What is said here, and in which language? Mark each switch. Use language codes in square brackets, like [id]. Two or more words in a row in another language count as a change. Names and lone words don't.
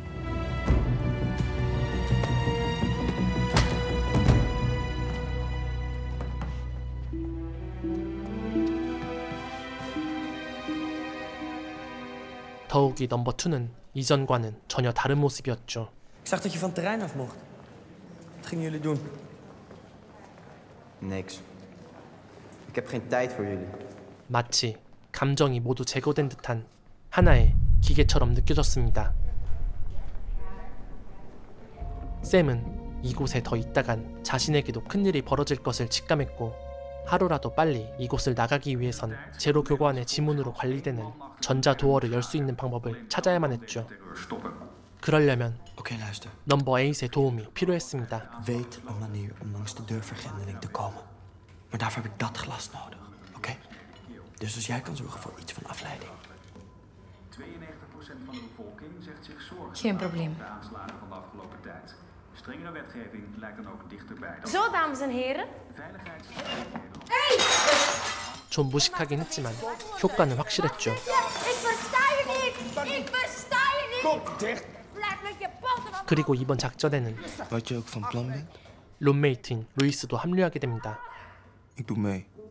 [ko] 더욱이 넘버 2는 이전과는 전혀 다른 모습이었죠. [nl] Ik zag dat je van het terrein af mocht. Wat gingen jullie doen? Niks. Ik heb geen tijd voor jullie. [ko] 마치 감정이 모두 제거된 듯한 하나의 기계처럼 느껴졌습니다. 샘은 이곳에 더 있다간 자신에게도 큰일이 벌어질 것을 직감했고 하루라도 빨리 이곳을 나가기 위해선 제로 교관의 지문으로 관리되는 전자 도어를 열 수 있는 방법을 찾아야만 했죠. 그러려면 [nl] Oké, luister. [ko] 넘버 8의 도움이 필요했습니다. [nl] Weet een manier om langs de deurvergrendeling te komen. Maar daarvoor heb ik dat glas nodig, oké? Dus jij kan zorgen voor iets van afleiding. 92% van de bevolking zegt zich zorgen Geen probleem. over de aanslagen van de afgelopen tijd. Strengere wetgeving lijkt dan ook dichterbij. Zo, dames en heren. Veiligheids... [ko] 좀 무식하긴 했지만 효과는 확실했죠. [nl] Ik versta je niet! Ik versta je niet! Kop dicht! Blijf met je poten op! [ko] 그리고 이번 작전에는 [nl] Wat je ook van plan bent, [ko] 룸메이트인 루이스도 합류하게 됩니다. [nl] ik doe mee.